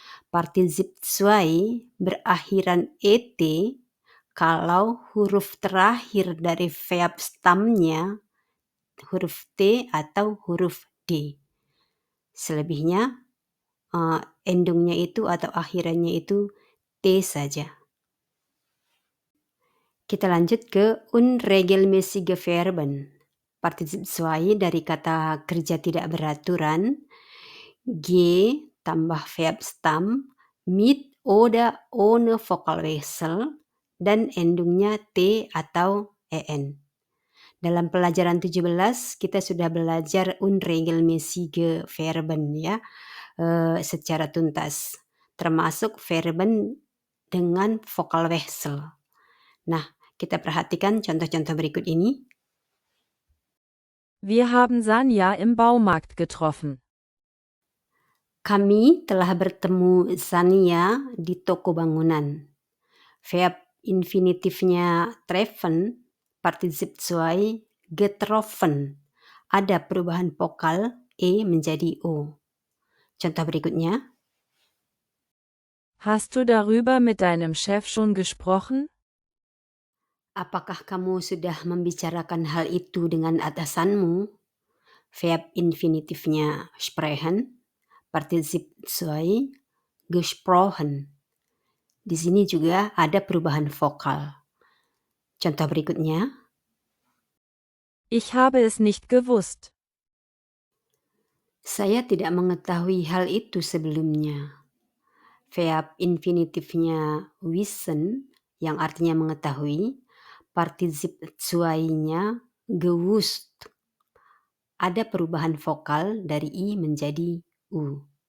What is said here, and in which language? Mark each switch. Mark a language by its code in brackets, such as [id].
[id] Partisip zwei berakhiran et kalau huruf terakhir dari verb stamnya huruf T atau huruf D. Selebihnya endungnya itu atau akhirannya itu T saja. Kita lanjut ke unregelmäßige Verben. Partisip zwei dari kata kerja tidak beraturan. G tambah verb stam [de] mit oder ohne Vokalwechsel [id] dan endungnya T atau en. Dalam pelajaran 17 kita sudah belajar unregelmäßige Verben ya secara tuntas, termasuk verben dengan Vokalwechsel. Nah, kita perhatikan contoh-contoh berikut ini. [de] Wir haben Sanja im Baumarkt getroffen. [id] Kami telah bertemu Zania di toko bangunan. Verb infinitifnya treffen, Partizip 2, getroffen. Ada perubahan vokal E menjadi O. Contoh berikutnya. [de] Hast du darüber mit deinem Chef schon gesprochen? [id] Apakah kamu sudah membicarakan hal itu dengan atasanmu? Verb infinitifnya sprechen, Partizip 2, gesprochen. Di sini juga ada perubahan vokal. Contoh berikutnya. [de] Ich habe es nicht gewusst. [id] Saya tidak mengetahui hal itu sebelumnya. Verb infinitifnya wissen yang artinya mengetahui, Partizip 2-nya gewusst. Ada perubahan vokal dari I menjadi U.